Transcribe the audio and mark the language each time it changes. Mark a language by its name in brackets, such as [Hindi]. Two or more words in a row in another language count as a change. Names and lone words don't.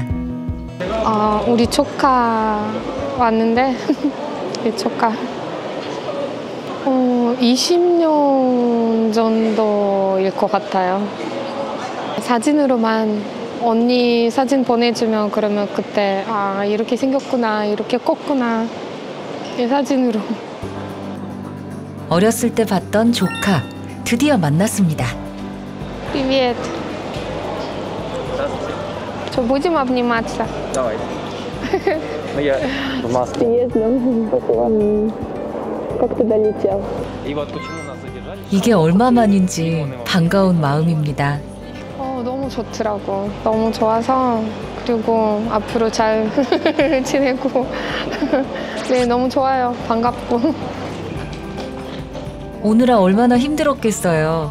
[Korean] 우리 조카 왔는데 우리 조카 20년 정도일 것 같아요. 사진으로만 언니 사진 보내주면 그러면 그때 이렇게 생겼구나, 이렇게 컸구나, 이 사진으로. 어렸을 때 봤던 조카, 드디어 만났습니다. [Russian] Привет. Что, будем обниматься? Давай. Ну я в Москве. Приездом. Как ты долетел? И вот почему нас задержали? [Korean] 이게 얼마만인지 반가운 마음입니다. 너무 좋더라고. 너무 좋아서 그리고 앞으로 잘 지내고 네, 너무 좋아요. 반갑고. 오느라 얼마나 힘들었겠어요.